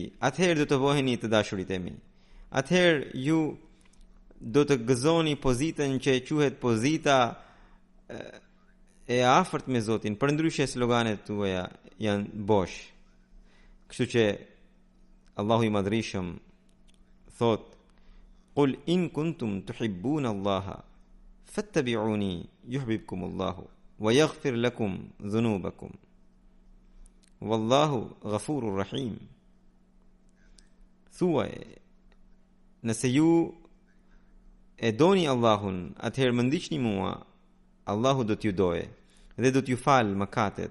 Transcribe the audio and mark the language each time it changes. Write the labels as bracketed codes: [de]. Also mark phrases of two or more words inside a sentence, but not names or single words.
[sq] Atëherë do të voheni të dashurit e mi. Atëherë ju do të gëzoni pozitën që quhet pozita e afërt me Zotin, përndryshe sloganet tuaja janë bosh. Kështu që Allahu i Madhrishëm thot: [ar] "قل إن كنتم تحبون الله فاتبعوني يحببكم الله ويغفر لكم ذنوبكم والله غفور رحيم." [sq] Thuaj, nëse ju e doni Allahun, atëherë më ndiqni mua, Allahu do t'ju doje dhe do t'ju falë mëkatet.